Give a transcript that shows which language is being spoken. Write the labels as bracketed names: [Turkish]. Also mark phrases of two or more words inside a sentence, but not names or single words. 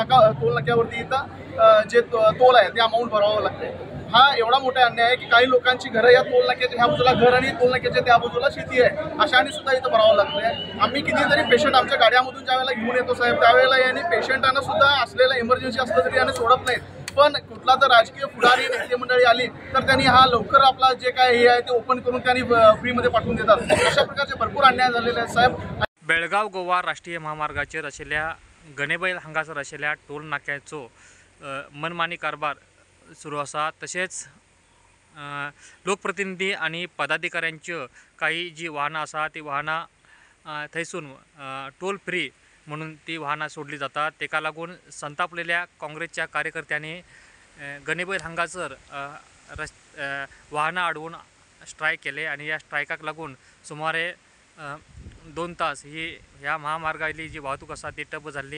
[Marathi] नाक्यावरती इथं जे टोल आहे ते अमाऊंट भरावं लागते हा एवढा मोठा अन्याय आहे की काही लोकांची घरं या टोल नाक्याच्या ह्या बाजूला घर आणि टोल नाक्याच्या त्या बाजूला शेती आहे अशाने सुद्धा इथं भरावं लागतंय आम्ही कितीतरी पेशंट आमच्या गाड्यामधून ज्यावेळेला घेऊन येतो साहेब त्यावेळेला यांनी पेशंटांना सुद्धा असलेला इमर्जन्सी असलं तरी याने सोडत नाहीत पण कुठला तर राजकीय पुढारी नेते मंडळी आली तर त्यांनी हा लवकर आपला जे काय हे आहे ते ओपन करून त्यांनी फ्रीमध्ये पाठवून देतात अशा प्रकारचे भरपूर अन्याय झालेले आहेत साहेब. [Konkani] बेळगाव गोवा राष्ट्रीय महामार्गाचेर आशिल्ल्या गणेबैल हांगासर आशिल्ल्या टोल नाक्याचो मनमानी कारभार सुरू आसा [Marathi] तशेंच लोकप्रतिनिधी आणि पदाधिकाऱ्यांची काही जी वाहनं आसा ती वाहनां थंयसून [English] toll free [Marathi] म्हणून ती वाहनां सोडली जातात तेका लागून संतापलेल्या काँग्रेसच्या कार्यकर्त्यांनी गणेबैल हांगासर वाहनां अडवून स्ट्रायक केले आणि या स्ट्रायकाक लागून सुमारे 2 तास ही ह्या महामार्गावयली जी वाहतूक आसा ती ठप्प जाल्ली.